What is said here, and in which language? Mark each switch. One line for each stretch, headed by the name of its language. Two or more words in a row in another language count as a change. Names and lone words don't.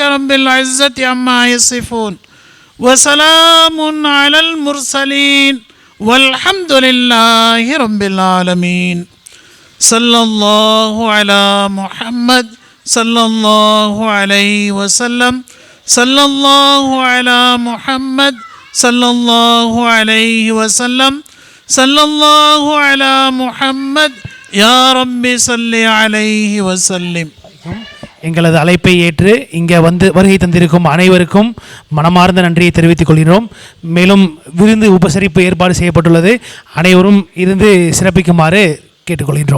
Arabic: رب العزة عما يصفون وسلام على المرسلين والحمد لله رب العالمين صلى الله على محمد صلى الله عليه وسلم صلى الله على محمد صلى الله عليه وسلم صلى الله على محمد يا رب صل عليه وسلم.
Tamil: எங்களது அழைப்பை ஏற்று இங்கே வந்து வருகை தந்திருக்கும் அனைவருக்கும் மனமார்ந்த நன்றியை தெரிவித்துக் கொள்கிறோம். மேலும் விருந்து உபசரிப்பு ஏற்பாடு செய்யப்பட்டுள்ளது. அனைவரும் இருந்து சிறப்பிக்குமாறு கேட்டுக்கொள்கின்றோம்.